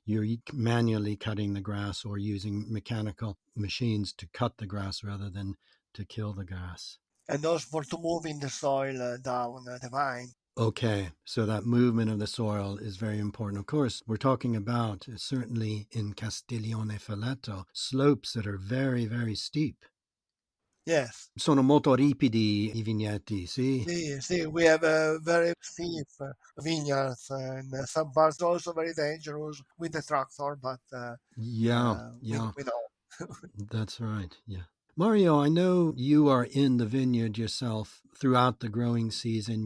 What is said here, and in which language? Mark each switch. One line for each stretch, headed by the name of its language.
English: You're manually cutting the grass or using mechanical machines to cut the grass rather than to kill the grass. And also for to moving the soil down the vine. Okay, so that movement of the soil is very important. Of course, we're talking about, certainly in Castiglione Falletto, slopes that are very, very steep. Yes.
Italian: Sono molto ripidi I vigneti, sì?
English: See, we have a very steep vineyards and some parts also very dangerous with the tractor, but Yeah, yeah. we know. That's right. Yeah. Mario, I know you are in the vineyard yourself throughout the growing season.